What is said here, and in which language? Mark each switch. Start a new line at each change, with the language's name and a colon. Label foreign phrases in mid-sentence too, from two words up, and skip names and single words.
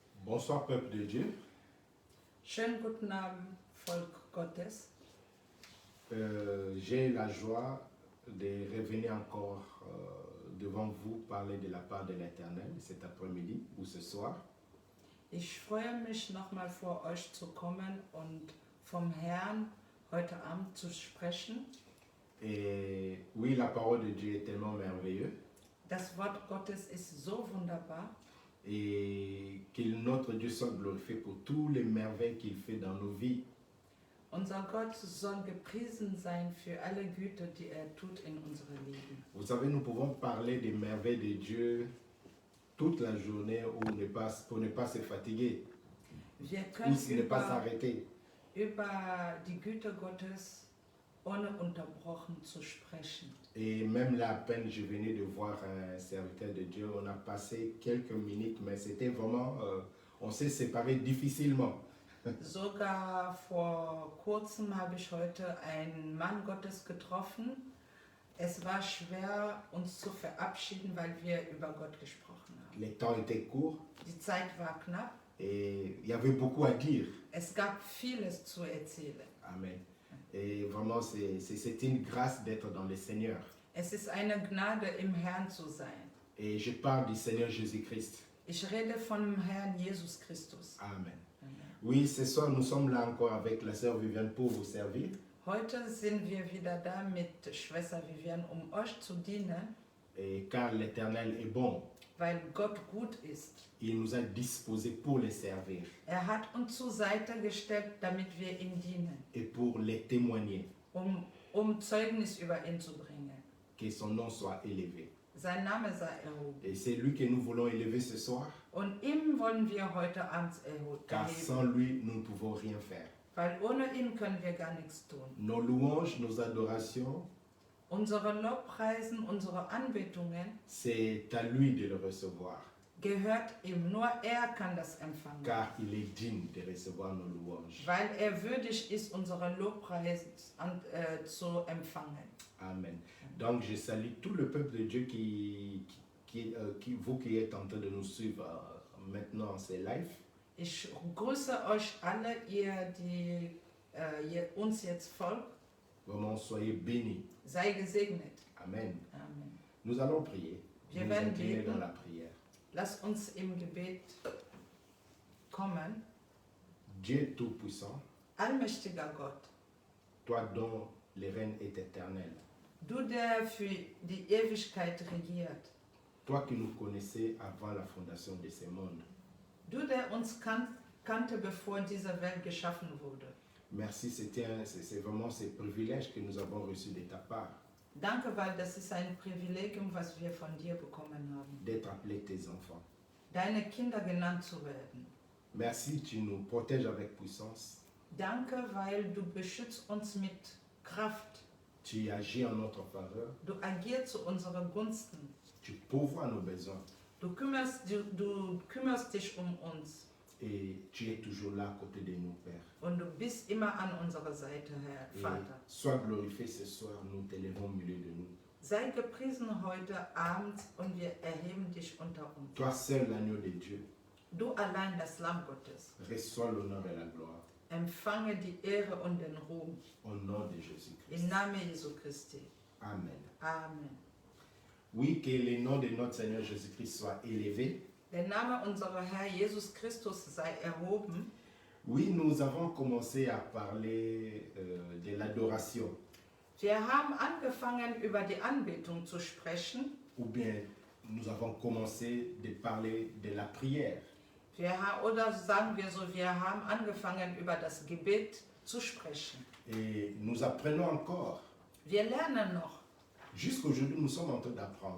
French: Bonsoir peuple de Dieu.
German: Schönen guten Abend, Volk Gottes.
French: J'ai la joie de revenir encore devant vous parler de la part de l'Éternel cet après-midi ou ce soir.
German: Ich freue mich, nochmal vor euch zu kommen und vom Herrn heute Abend zu sprechen.
French: Et oui, la parole de Dieu est tellement merveilleuse
German: Das Wort Gottes ist so wunderbar
French: et que notre Dieu soit glorifié pour toutes les merveilles qu'il fait dans nos vies.
German: Unser Gott soll gepriesen sein für alle Güter, die er tut in unserem Leben.
French: Vous savez, nous pouvons parler des merveilles de Dieu toute la journée pour ne pas se fatiguer
German: Wir
French: ou
German: können
French: ne pas s'arrêter.
German: über die Güter Gottes ohne unterbrochen zu sprechen.
French: Et même là, à peine je venais de voir un serviteur de Dieu, on a passé quelques minutes, mais c'était vraiment, on s'est séparés difficilement.
German: Sogar vor kurzem habe ich heute einen Mann Gottes getroffen. Es war schwer, uns zu verabschieden, weil wir über Gott gesprochen haben.
French: Les temps étaient courts
German: Die Zeit war knapp.
French: et il y avait beaucoup à dire.
German: Es gab vieles zu erzählen. Amen.
French: Et vraiment, c'est une grâce d'être dans le Seigneur.
German: Es ist eine Gnade, im Herrn zu sein.
French: Et je parle du Seigneur Jésus-Christ.
German: Ich rede vom Herrn Jesus Christus. Amen.
French: Oui, ce soir, nous sommes là encore avec la sœur Viviane pour vous servir.
German: Heute sind wir wieder da mit Schwester Vivian, um euch zu dienen,
French: Et car l'Éternel est bon,
German: weil Gott gut ist.
French: il nous a disposés pour les servir
German: Er hat uns zur Seite gestellt, damit wir ihm dienen,
French: et pour les témoigner,
German: um Zeugnis über ihn zu bringen.
French: que son nom soit élevé.
German: Sein Name sei erhoben.
French: Et c'est lui que nous voulons élever ce soir,
German: Und ihm wollen wir heute Abend
French: car
German: erheben,
French: sans lui, nous ne pouvons rien faire.
German: weil ohne ihn können wir gar nichts tun.
French: Nos louanges, nos adorations,
German: Unsere Lobpreisen, unsere Anbetungen
French: c'est à lui de le recevoir,
German: gehört ihm. Nur er kann das empfangen,
French: car il est digne de recevoir nos louanges.
German: weil er würdig ist, unsere Lobpreise zu empfangen. Amen.
French: Donc je salue tout le peuple de Dieu vous qui êtes en train de nous suivre maintenant en ces lives.
German: Ich grüße euch alle, ihr, die uns jetzt folgt.
French: Vraiment, soyez bénis.
German: Sei gesegnet. Amen. Amen.
French: Nous allons prier.
German: Wir
French: Nous
German: werden
French: incliner
German: beten.
French: dans la prière.
German: Lass uns im Gebet kommen.
French: Dieu Tout-Puissant,
German: Allmächtiger Gott,
French: toi dont le règne est éternel,
German: du, der für die Ewigkeit regiert,
French: toi qui nous connaissais avant la fondation de ce monde,
German: du, der uns kannte, bevor diese Welt geschaffen wurde.
French: merci, c'est vraiment ce privilège que nous avons reçu de ta part,
German: Danke, weil das ist ein Privilegium, was wir von dir bekommen haben,
French: d'être appelés tes enfants.
German: deine Kinder genannt zu werden.
French: Merci, tu nous protèges avec puissance,
German: Danke, weil du beschützt uns mit Kraft.
French: tu agis en notre faveur,
German: Du agierst zu unseren Gunsten.
French: tu pourvois nos besoins
German: Du kümmerst dich um uns.
French: et tu es toujours là à côté de nous, Père.
German: Und du bist immer an unserer Seite, Herr
French: Et
German: Vater.
French: sois glorifié ce soir, nous t'élevons au milieu de nous.
German: Sei gepriesen heute Abend und wir erheben dich unter uns.
French: Toi seul, l'agneau de Dieu,
German: Du allein, das Lamm Gottes,
French: reçois l'honneur et la gloire
German: empfange die Ehre und den Ruhm
French: au nom de Jésus-Christ.
German: im Namen Jesu Christi. Amen. Amen.
French: Oui, que le nom de notre Seigneur Jésus-Christ soit élevé.
German: Der Name unserer Herr Jesus Christus sei erhoben.
French: Oui, nous avons commencé à parler de l'adoration,
German: Wir haben angefangen, über die Anbetung zu sprechen.
French: ou bien nous avons commencé de parler de la prière.
German: Oder sagen wir so, wir haben angefangen, über das Gebet zu sprechen.
French: Et nous apprenons encore.
German: Wir lernen noch.
French: Jusqu'aujourd'hui, nous sommes en train d'apprendre,